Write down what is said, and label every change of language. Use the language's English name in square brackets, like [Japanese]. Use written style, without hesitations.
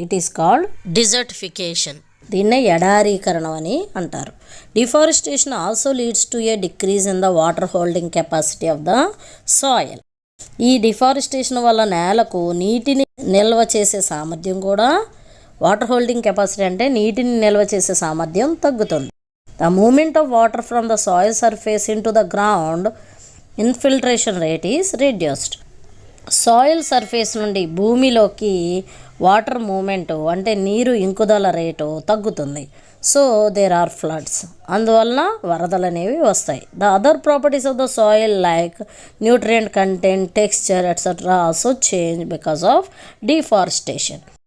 [English] It is called desertification. [Telugu] దీన్నే ఎడారీకరణం అని అంటారు. [English] Deforestation also leads to a decrease in the water holding capacity of the soil. [Telugu] ఈ deforestation వల్ల నేలకు నీటిని నిల్వ చేసే సామర్థ్యం కూడా, వాటర్ హోల్డింగ్ కెపాసిటీ అంటే నీటిని నిల్వ చేసే సామర్థ్యం తగ్గుతుంది. [English] The movement of water from the soil surface into the ground infiltration rate is reduced. [Telugu] Soil surface నుండి భూమిలోకి వాటర్ మూమెంట్ అంటే నీరు ఇంకుదల రేటు తగ్గుతుంది. [English] So there are floods. [Telugu] అందువలన వరదలు అనేవి వస్తాయి. [English] The other properties of the soil like nutrient content, texture etcetera also change because of deforestation.